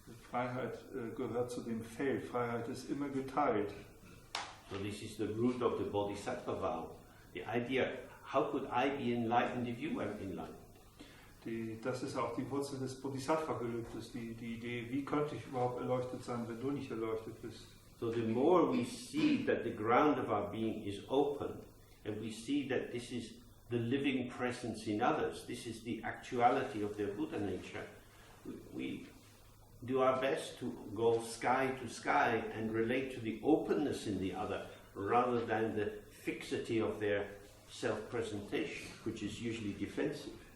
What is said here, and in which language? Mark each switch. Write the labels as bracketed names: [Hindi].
[German] Freiheit gehört zu dem Feld. Freiheit ist immer geteilt. [English] So this is the root of the Bodhisattva vow. The idea, how could I be enlightened if you weren't enlightened? [German] Das ist auch die Wurzel des Bodhisattva-Gelübdes, die Idee, wie könnte ich überhaupt erleuchtet sein, wenn du nicht erleuchtet bist. [English] So the more we see that the ground of our being is open, and we see that this is the living presence in others, this is the actuality of their Buddha nature, we do our best to go sky to sky and relate to the openness in the other, rather than the fixity of their self-presentation, which is usually defensive.